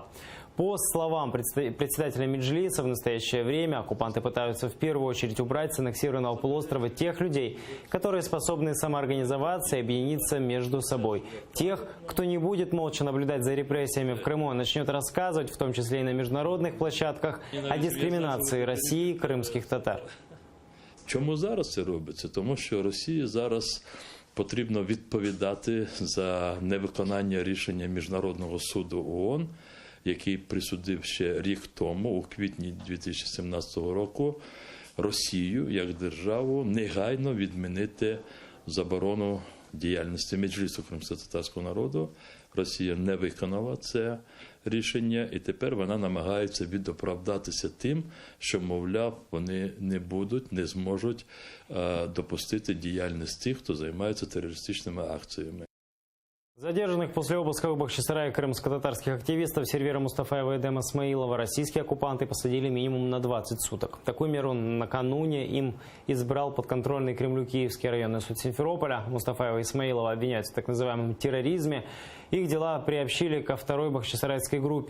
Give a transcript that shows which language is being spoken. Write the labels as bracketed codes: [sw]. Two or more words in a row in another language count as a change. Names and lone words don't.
[ru] По словам председателя меджлиса, в настоящее время оккупанты пытаются в первую очередь убрать с аннексированного полуострова тех людей, которые способны самоорганизоваться и объединиться между собой. Тех, кто не будет молча наблюдать за репрессиями в Крыму, а начнет рассказывать, в том числе и на международных площадках, о дискриминации [uk] Росії кримських татар. Чому зараз це робиться? Тому що Росії зараз потрібно відповідати за невиконання рішення Міжнародного суду ООН, який присудив ще рік тому, у квітні 2017 року, Росію як державу негайно відмінити заборону діяльності Меджлісу кримськотатарського народу. Росія не виконала це рішення, і тепер вона намагається відоправдатися тим, що, мовляв, вони не будуть, не зможуть допустити діяльність тих, хто займається терористичними акціями. [ru] Задержанных после обыска в Бахчисарае крымско-татарских активистов Сервера Мустафаева и Эдема Смаилова российские оккупанты посадили минимум на 20 суток. Такую меру накануне им избрал подконтрольный Кремлю Киевский районный суд Симферополя. Мустафаева и Смаилова обвиняются в так называемом терроризме. Их дела приобщили ко второй бахчисарайской группе.